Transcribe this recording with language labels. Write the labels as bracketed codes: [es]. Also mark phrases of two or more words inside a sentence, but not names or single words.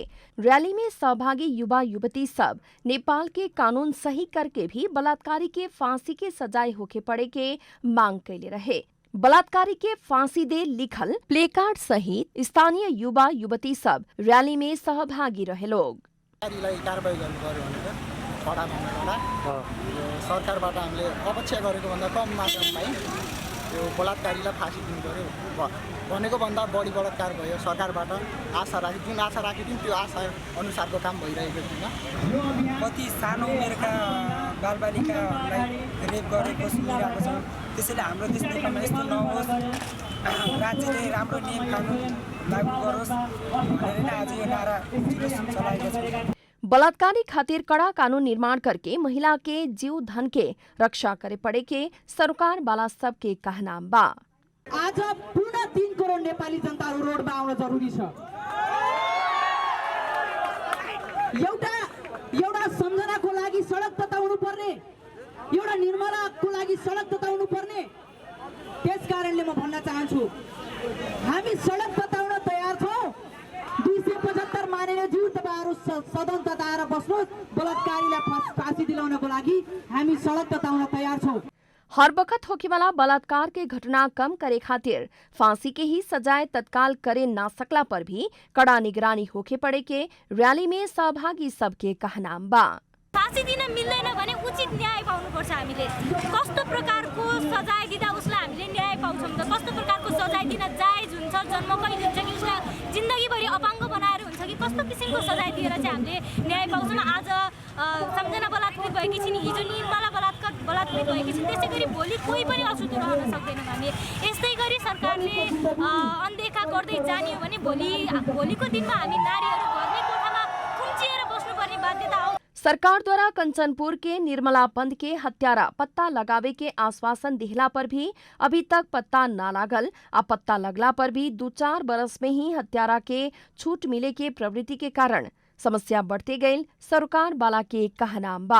[bho] रैली में सहभागी युवा युवती सब नेपाल के कानून सही करके भी बलात्कारी के फांसी के सजाए होके पड़े के मांग कैले रहे। बलात्कारी के फांसी दे लिखल प्लेकार्ड सहित स्थानीय युवा युवती सब रैली में सहभागी रहे लोग। [ne] सरकारबाट हामीले अपेक्षा गरेको भन्दा कम मात्रामा यो बलात्कारीलाई फाँसी दिनु पर्यो भनेको भन्दा बढी बलात्कार भयो। सरकारबाट आशा राखी जुन आशा राखेको थियौँ त्यो आशा अनुसारको काम भइरहेको छैन। कति सानो उमेरका बालबालिकाहरूलाई रेप गरेको सुनिरहेको छ। त्यसैले हाम्रो देश नेपालमा यस्तो नहोस्, राज्यले राम्रो नियम कानुन लागू गरोस् भनेर नै आज यो नारा चलाएको छ। [bho] बलात्कारी खातिर कड़ा कानून निर्माण करके महिला के जीव धन के रक्षा करे पड़े के सरकार वाला सब के कहना बा। [ne] आज पूर्ण 3 करोड नेपाली जनताहरू रोडमा आउन जरुरी छ। एउटा सम्झनाको लागि सडक तताउनु पर्ने, एउटा निर्मलाको लागि सडक तताउनु पर्ने। त्यसकारणले म भन्न चाहन्छु हामी सडक तताउन तयार छौं। 275 मानेर ज्यू तपाईहरु सदन तताएर बस्नुहोस्। बलात्कारीलाई फाँसी दिलाउनको लागि हामी सडक तताउन तयार छौं। [bho] हर वक्त होके वाला बलात्कार के घटना कम करे खातिर फांसी के ही सजाए तत्काल करे ना सकला पर भी कड़ा निगरानी होके पड़े के रैली में सहभागी सबके कहना बा। [ne] फाँसी दिन मिल्दैन भने उचित न्याय पाउनुपर्छ। हामीले कस्तो प्रकारको सजाय दिँदा उसलाई हामीले न्याय पाउँछौँ त? कस्तो प्रकारको सजाय दिन जायज हुन्छ? जन्म कैद हुन्छ कि उसलाई जिन्दगीभरि अपाङ्ग बनाएर हुन्छ कि कस्तो किसिमको सजाय दिएर चाहिँ हामीले न्याय पाउँछौँ? आज सम्झना बलात्कृत भएकी छिन्, हिजो निर्मला बलात्कृत भएकी छिन्, त्यसै गरी भोलि कोही पनि अछुतो रहन सक्दैनौँ हामी। यस्तै गरी सरकारले अनदेखा गर्दै जाने हो भने भोलिको दिनमा हामी नारीहरू घरमै कोठामा खुम्चिएर बस्नुपर्ने बाध्यता आउँछ। [bho] सरकार द्वारा कंचनपुर के निर्मला पंत के हत्यारा पत्ता लगावे के आश्वासन दिहला पर भी अभी तक पत्ता न लागल। आ पत्ता लगला पर भी 2-4 बरस में ही हत्यारा के छूट मिले के प्रवृत्ति के कारण समस्या बढ़ते गई सरकार वाला के कहना बा।